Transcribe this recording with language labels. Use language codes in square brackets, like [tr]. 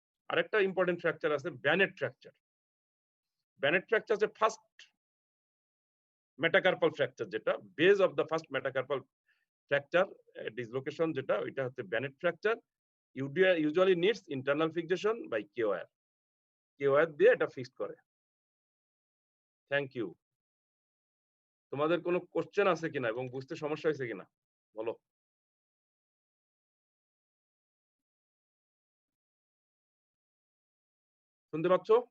[bn] আরেকটা important fracture আছে ব্যানেট fracture. ব্যানেট fracture হচ্ছে ফার্স্ট মেটাকার্পাল ফ্র্যাকচার, যেটা [en] base of the first metacarpal fracture dislocation, [bn] যেটা ওইটা হচ্ছে ব্যানেট fracture. [en] usually needs internal fixation by KOR. [bn] KOR দিয়ে এটা ফিক্সড করে। [en] Thank you. [bn] তোমাদের কোনো কোশ্চেন আছে কিনা এবং বুঝতে সমস্যা হয়েছে কিনা বলো। শুনতে পাচ্ছ?